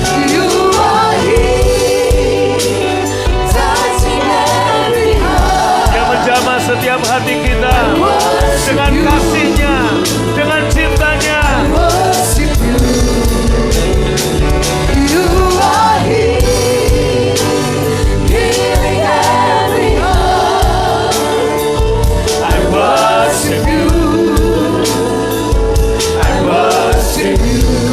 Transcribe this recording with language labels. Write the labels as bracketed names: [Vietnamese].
[English] You are here, touching every heart. [Indonesian] Yang menjamah setiap hati kita dengan kasih-Nya, dengan cintanya. [English] I worship you. You are here, healing every heart. I worship you. I worship you.